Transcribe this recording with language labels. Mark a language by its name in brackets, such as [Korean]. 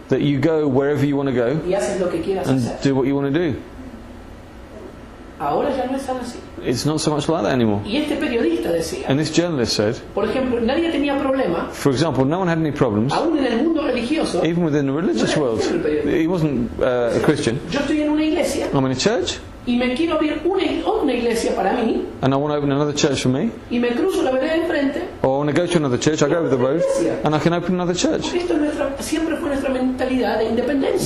[English] That you go wherever you want to go [Spanish] y haces lo que quieras [English] and [Spanish] hacer. [English] do what you want to do. [Spanish] Ahora ya no es tan así. [English] It's not so much like that anymore. [Spanish] Y este periodista decía, [English] And this journalist said, [Spanish] por ejemplo, nadie tenía problema, [English] for example, no one had any problems, [Spanish] aún en el mundo religioso. [English] even within the religious world. He wasn't a Christian. [Spanish] Yo estoy en una iglesia [English] I'm in a church, [Spanish] y me quiero abrir una iglesia para mí, [English] and I want to open another church for me, [Spanish] y me cruzo la vereda de enfrente. [English] or I want to go to another church, I go over the road, and I can open another church. [Spanish] Esto siempre fue nuestra mentalidad de independencia.